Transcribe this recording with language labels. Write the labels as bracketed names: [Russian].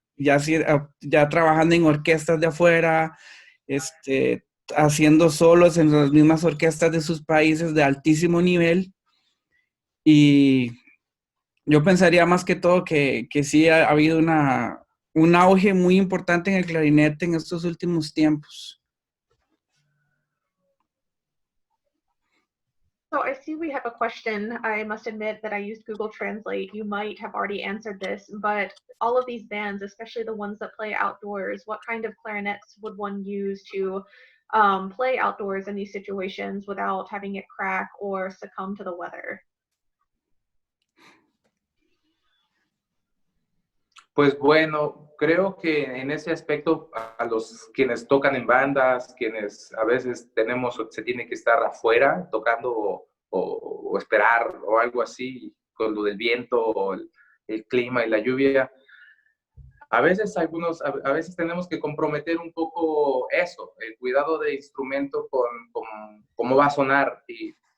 [Spanish] Ya trabajando en orquestas de afuera, haciendo solos en las mismas orquestas de sus países de altísimo nivel. Y yo pensaría más que todo que sí ha habido un auge muy importante en el clarinete en estos últimos tiempos. [English] So I see we have a question. I must admit that I used Google Translate. You might have already answered this, but all of these bands, especially the ones that play outdoors, what kind of clarinets would one use to play outdoors in these situations without having it crack or succumb to the weather? [Spanish] Pues bueno, creo que en ese aspecto a los quienes tocan en bandas, quienes a veces se tiene que estar afuera tocando o esperar o algo así con lo del viento o el clima y la lluvia, a veces a veces tenemos que comprometer un poco eso, el cuidado de instrumento con cómo va a sonar y